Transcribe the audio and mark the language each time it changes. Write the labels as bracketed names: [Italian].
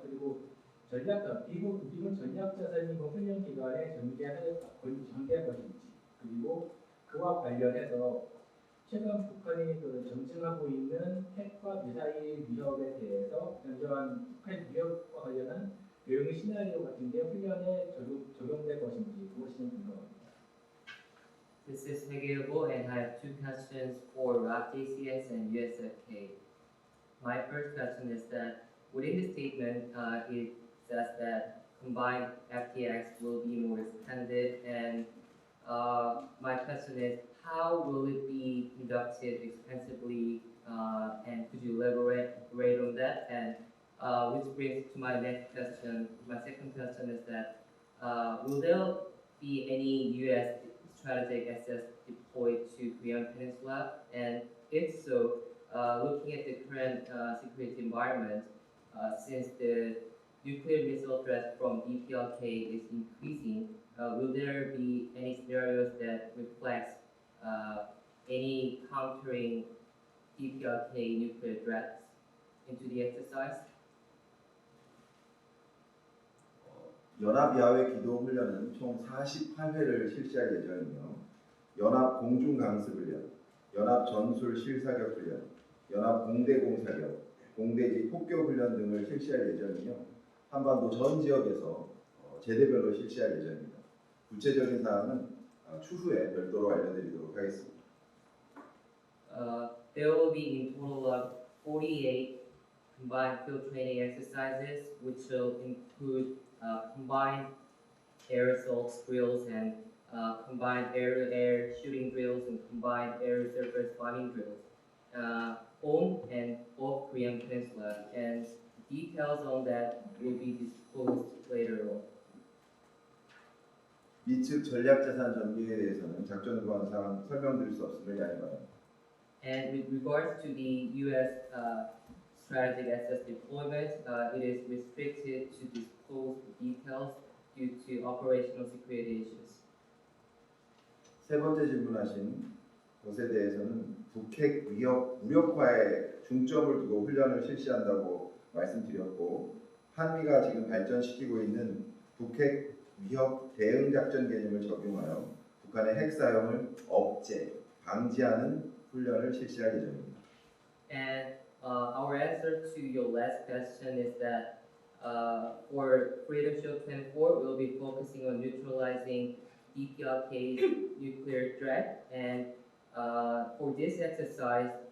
[Korean] 그리고 미군 전략 자산이 훈련 기간에 전개할 것인지, 그리고 그와 관련해서 최근 북한이 점증하고 있는 핵과 미사일 위협에 대해서 현저한 북한 위협과 관련한 대응 시나리오 같은 게 훈련에 적용될 것인지 그것이 좀 궁금합니다. [English] This is Segeilbo and I have two questions for RAP JCS and USFK. My first question is that within the statement it says that combined FTX will be more expanded, and my question is how will it be conducted extensively, and could you elaborate on that? And which brings to my next question. My second question is that will there be any U.S. strategic assets deployed to Korean Peninsula? And if so, looking at the current security environment, since the nuclear missile threat from DPLK is increasing, will there be any scenarios that reflects any countering DPLK nuclear threats into the exercise? [Korean] 연합 야외 기도 훈련은 총 48회를 실시할 예정이며 연합 공중 강습 훈련, 연합 전술 실사격 훈련, 연합 공대 공사격, 공대지 폭격 훈련 등을 실시할 예정이며 한반도 전 지역에서 제대별로 실시할 예정입니다. 구체적인 사항은 추후에 별도로 알려드리도록 하겠습니다. [English] There will be in total of 48 combined field training exercises, which will include combined air assault drills and combined air-to-air shooting drills and combined air-to-surface bombing drills on and off Korean Peninsula, and details on that will be disclosed later on. [Korean] 미측 전략자산 전개에 대해서는 작전 보안 사항 설명드릴 수 없음을 양해 바랍니다. [English] And with regards to the U.S. Strategic assets deployment, it is restricted to disclose the details due to operational security issues. [Korean] 세 번째 질문하신 것에 대해서는 북핵 위협 무력화에 중점을 두고 훈련을 실시한다고 말씀드렸고, 한미가 지금 발전시키고 있는 북핵 위협 대응 작전 개념을 적용하여 북한의 핵 사용을 억제, 방지하는 훈련을 실시할 예정입니다. [English] And our answer to your last question is that for Freedom Shield 24, we'll be focusing on neutralizing DPLK's nuclear threat, and for this exercise,